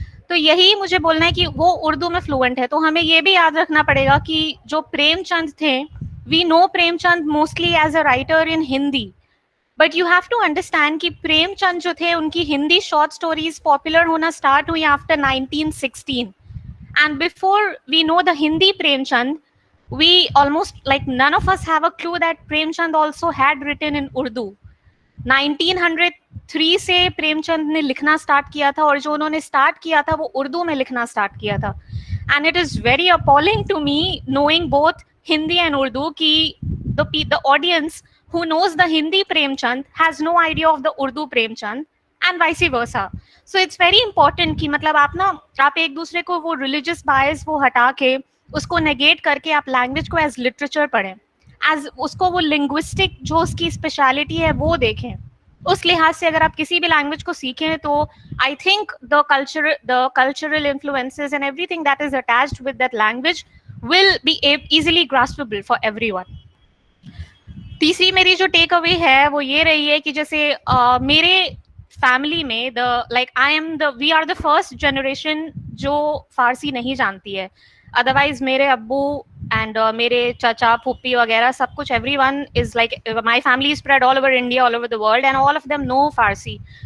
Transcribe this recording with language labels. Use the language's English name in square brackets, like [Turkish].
[Hindi] तो यही मुझे बोलना है कि वो उर्दू में फ्लुएंट है. तो हमें ये भी याद रखना पड़ेगा कि जो प्रेमचंद थे, [English] we know Premchand mostly as a writer in Hindi, but you have to understand [Hindi] कि प्रेमचंद जो थे उनकी हिंदी शॉर्ट स्टोरीज पॉपुलर होना स्टार्ट हुई after 1916. [English] And before we know the Hindi Premchand, we almost like none of us have a clue that Premchand also had written in Urdu. [Hindi] 1903 से प्रेमचंद ने लिखना start किया था और जो उन्होंने स्टार्ट किया था वो उर्दू में लिखना स्टार्ट किया था. [English] And it is very appalling to me knowing both Hindi and Urdu कि the audience who knows the Hindi Premchand has no idea of the Urdu Premchand and vice versa. So it's very important [Hindi] कि मतलब आप एक दूसरे को वो religious bias वो हटा के उसको negate करके आप language को as literature पढ़ें, as उसको वो linguistic जो उसकी speciality है वो देखें. उस लिहाज से अगर आप किसी भी language को सीखें तो [English] I think the cultural influences and everything that is attached with that language will be easily graspable for everyone. [Hindi] तीसरी मेरी जो टेक अवे है वो ये रही है कि जैसे मेरे फैमिली में [English] we are the first generation [Hindi] जो फारसी नहीं जानती है. अदरवाइज मेरे अब्बू एंड मेरे चाचा फूफी वगैरह सब कुछ, [English] Everyone is like my family is spread all over India, all over the world and all of them know Farsi.